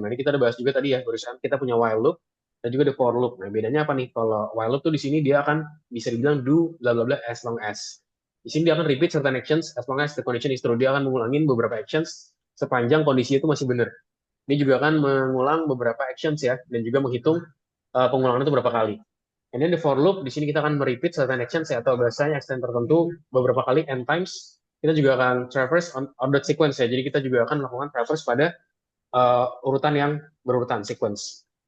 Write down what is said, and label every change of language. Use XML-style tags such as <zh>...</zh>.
<id>Nah, ini kita udah bahas juga tadi ya, barusan kita punya while loop dan juga the for loop. Nah, bedanya apa nih? Kalau while loop tuh di sini dia akan bisa dibilang do bla bla bla as long as. Di sini dia akan</id> <en>repeat certain actions as long as the condition is true.</en> <id>Dia akan mengulangin beberapa actions sepanjang kondisi itu masih benar. Dia juga akan mengulang beberapa actions ya dan juga menghitung pengulangan itu berapa kali. And then the for loop, di sini kita akan merepeat certain actions ya, atau bahasanya extent tertentu beberapa kali n times. Kita juga akan traverse on ordered sequence ya. Jadi kita juga akan melakukan traverse pada urutan yang berurutan sequence.</id>